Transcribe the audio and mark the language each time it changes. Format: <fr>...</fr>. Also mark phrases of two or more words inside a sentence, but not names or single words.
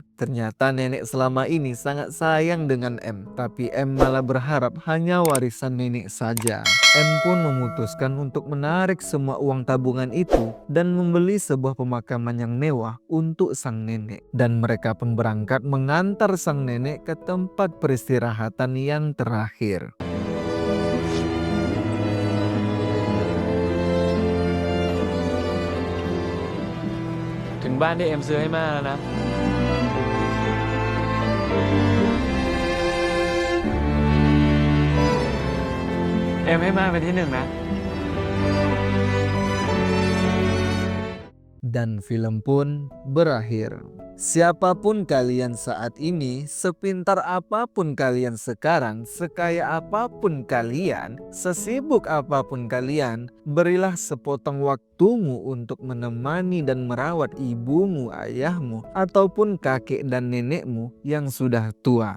<id>Ternyata nenek selama ini sangat sayang dengan M, tapi M malah berharap hanya warisan nenek saja. M pun memutuskan untuk menarik semua uang tabungan itu dan membeli sebuah pemakaman yang mewah untuk sang nenek. Dan mereka pun berangkat mengantar sang nenek ke tempat peristirahatan yang terakhir.</id> <th>ถึงบ้านที่เอ็มซื้อให้แม่แล้วนะ เอ็มให้แม่เป็นที่หนึ่งนะ</th> <id>Dan film pun berakhir. Siapapun kalian saat ini, sepintar apapun kalian sekarang, sekaya apapun kalian, sesibuk apapun kalian, berilah sepotong waktumu untuk menemani dan merawat ibumu, ayahmu, ataupun kakek dan nenekmu yang sudah tua.</id>